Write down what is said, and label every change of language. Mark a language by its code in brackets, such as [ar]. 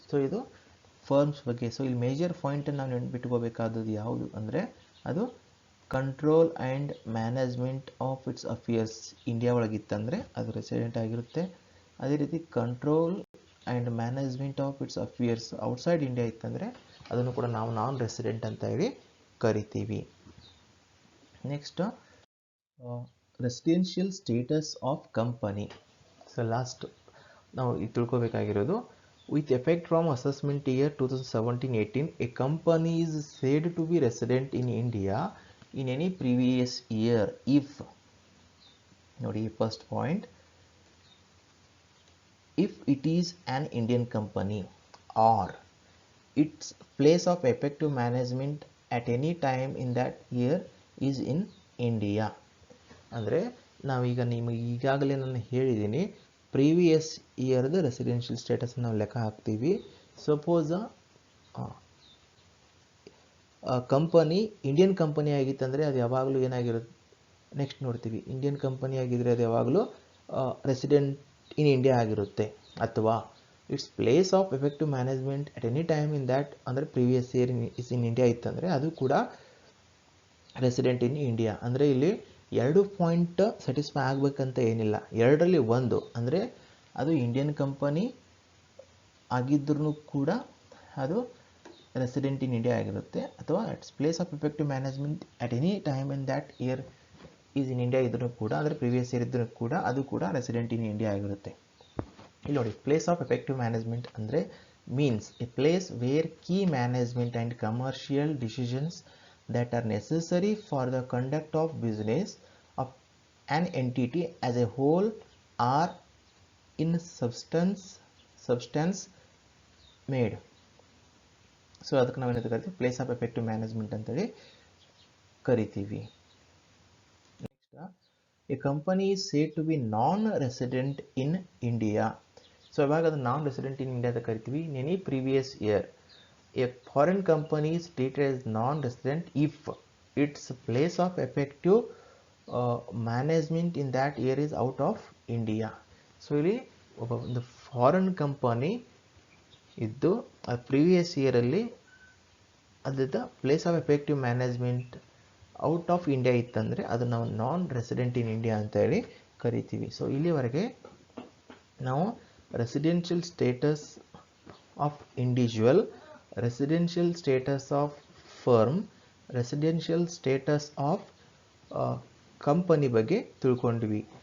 [kn] So ಇದು firms ಬಗ್ಗೆ. So ಇಲ್ಲಿ ಮೇಜರ್ ಪಾಯಿಂಟನ್ನು ನಾವು ನೆನ್ಪಿಟ್ಕೋಬೇಕಾದದ್ದು ಯಾವುದು ಅಂದರೆ ಅದು [en] control and management of its affairs [kn] India ಒಳಗಿತ್ತಂದರೆ ಅದು ರೆಸಿಡೆಂಟ್ ಆಗಿರುತ್ತೆ. ಅದೇ ರೀತಿ [en] control and management of its affairs outside [kn] India ಇತ್ತಂದರೆ ಅದನ್ನು ಕೂಡ ನಾವು ನಾನ್ ರೆಸಿಡೆಂಟ್ ಅಂತ ಹೇಳಿ ಕರಿತೀವಿ. Next, residential status of company. So last ನಾವು ಈಗ ತಿಳ್ಕೊಬೇಕಾಗಿರೋದು, [en] with effect from assessment year 2017-18 a company is said to be resident in India in any previous year if, ನೋಡಿ first point, if it is an Indian company or its place of effective management at any time in that year is in India. [kn] ಅಂದರೆ ನಾವೀಗ ನಿಮಗೆ ಈಗಾಗಲೇ ನಾನು ಹೇಳಿದ್ದೀನಿ, previous ಇಯರ್ದು residential status ನಾವು ಲೆಕ್ಕ ಹಾಕ್ತೀವಿ. ಸಪೋಸ್ ಕಂಪನಿ ಇಂಡಿಯನ್ ಕಂಪನಿ ಆಗಿತ್ತಂದರೆ ಅದು ಯಾವಾಗಲೂ ಏನಾಗಿರುತ್ತೆ, ನೆಕ್ಸ್ಟ್ ನೋಡ್ತೀವಿ, ಇಂಡಿಯನ್ ಕಂಪನಿ ಆಗಿದ್ದರೆ ಅದು ಯಾವಾಗಲೂ [en] resident in India [kn] ಆಗಿರುತ್ತೆ. [en] ಅಥವಾ its place of effective management at any time in that, ಅಂದರೆ previous year is in India [kn] ಇತ್ತಂದರೆ ಅದು ಕೂಡ [en] Resident in India. [kn] ಅಂದರೆ ಇಲ್ಲಿ 2 ಪಾಯಿಂಟ್ ಸ್ಯಾಟಿಸ್ಫೈ ಆಗಬೇಕಂತ ಏನಿಲ್ಲ, ಎರಡರಲ್ಲಿ ಒಂದು, ಅಂದರೆ ಅದು ಇಂಡಿಯನ್ ಕಂಪನಿ ಆಗಿದ್ರೂ ಕೂಡ ಅದು ರೆಸಿಡೆಂಟ್ ಇನ್ ಇಂಡಿಯಾ ಆಗಿರುತ್ತೆ, ಅಥವಾ [en] its place of effective management at any time in that year is in India [kn] ಇದ್ರೂ ಕೂಡ, ಅಂದರೆ ಪ್ರೀವಿಯಸ್ ಇಯರ್ ಇದ್ರೂ ಕೂಡ ಅದು ಕೂಡ ರೆಸಿಡೆಂಟ್ ಇನ್ ಇಂಡಿಯಾ ಆಗಿರುತ್ತೆ. ಇಲ್ಲಿ ನೋಡಿ, [en] Place of effective management ಅಂದರೆ means a place where key management and commercial decisions that are necessary for the conduct of business of an entity as a whole are in substance made. [kn] So ಅದಕ್ಕೆ ನಾವೇನಂತ ಕರಿತೀವಿ, place of effective management ಅಂತೇಳಿ ಕರಿತೀವಿ. [en] Next, a company is said to be non resident in India. [kn] So ಇವಾಗ ಅದು ನಾನ್ resident in India ಅಂತ ಕರಿತೀವಿ. [en] In any previous year a foreign company is treated as non-resident if its place of effective management in that year is out of India. [kn] So ಇಲ್ಲಿ ಒಂದು foreign company ಇದ್ದು ಆ previous ಇಯರಲ್ಲಿ ಅದರ place of effective management [en] out of India [kn] ಇತ್ತಂದರೆ ಅದು ನಾವು ನಾನ್ resident in India ಅಂತ ಹೇಳಿ ಕರಿತೀವಿ. ಸೊ ಇಲ್ಲಿವರೆಗೆ ನಾವು residential status of individual, residential status of firm, residential status of company ಬಗ್ಗೆ ತಿಳ್ಕೊಂಡ್ವಿ.